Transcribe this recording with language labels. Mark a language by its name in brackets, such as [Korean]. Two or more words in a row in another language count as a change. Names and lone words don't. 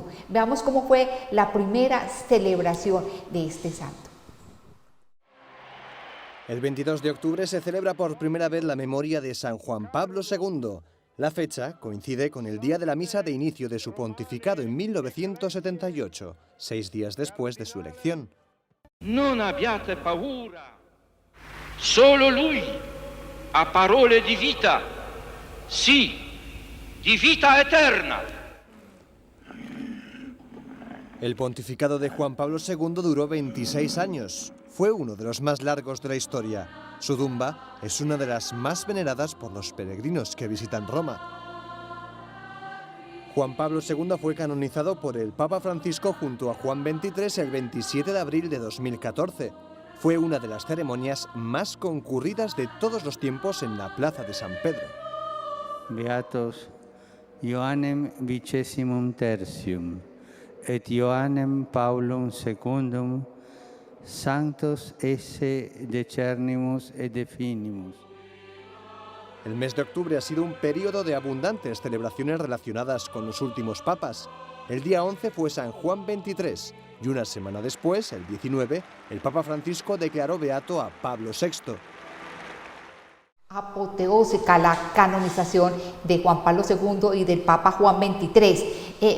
[Spanish] Veamos cómo fue la primera celebración de este santo. El 22 de octubre se celebra por primera vez la memoria de San Juan Pablo II. La fecha coincide con el día de la misa de inicio de su pontificado en 1978, 6 días después de su elección. [Italian] Non abbiate paura, solo lui ha parole di vita, sì, di vita eterna. [Spanish] El pontificado de Juan Pablo II duró 26 años. Fue uno de los más largos de la historia. Su tumba es una de las más veneradas por los peregrinos que visitan Roma. Juan Pablo II fue canonizado por el Papa Francisco junto a Juan XXIII el 27 de abril de 2014. Fue una de las ceremonias más concurridas de todos los tiempos en la Plaza de San Pedro. [Latin] Beatos Ioannem vicessimum tertium et Ioannem Paulum secundum sanctos esse decernimus et definimus. [Spanish] El mes de octubre ha sido un periodo de abundantes celebraciones relacionadas con los últimos papas. El día 11 fue San Juan XXIII y una semana después, el 19, el Papa Francisco declaró beato a Pablo VI. Apoteósica la canonización de Juan Pablo II y del Papa Juan XXIII.